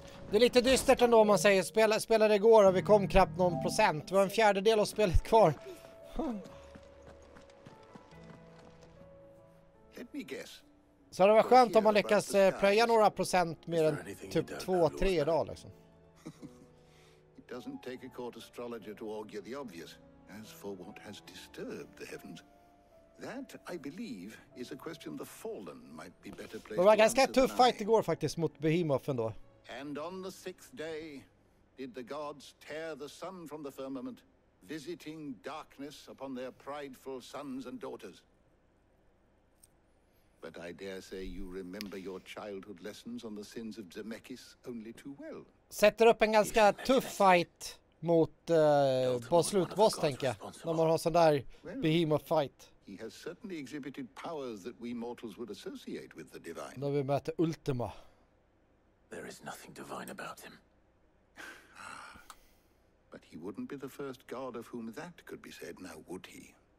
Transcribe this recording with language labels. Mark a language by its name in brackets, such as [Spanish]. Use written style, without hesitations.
[Swedish] Det är lite dystert ändå om man säger spelade igår och vi kom knappt någon procent. Vi har en fjärdedel av spelet kvar. [English] Let me guess. [Swedish] Så det var skönt om man lyckas plöja några procent mer än typ 2-3 idag liksom. [English] It doesn't take a court astrologer to argue the obvious. As for what has disturbed the heavens, that, I believe, is a question the Fallen might be better placed. [Swedish] Det var ganska tuff fight igår faktiskt mot Behemoth ändå. [English] And on the 6th day did the gods tear the sun from the firmament, visiting darkness upon their prideful sons and daughters. But I dare say you remember your childhood lessons on the sins of Zemeckis only too well. [Swedish] Sätter upp en ganska tuff fight mot på slutboss tänker jag. När man har sån där Behemoth fight. [English] He has certainly exhibited powers that we mortals would associate with the divine. [Swedish] Då vi möter Ultima. [English] There is nothing divine about him. But he wouldn't be the first god of whom that could be said now, would he?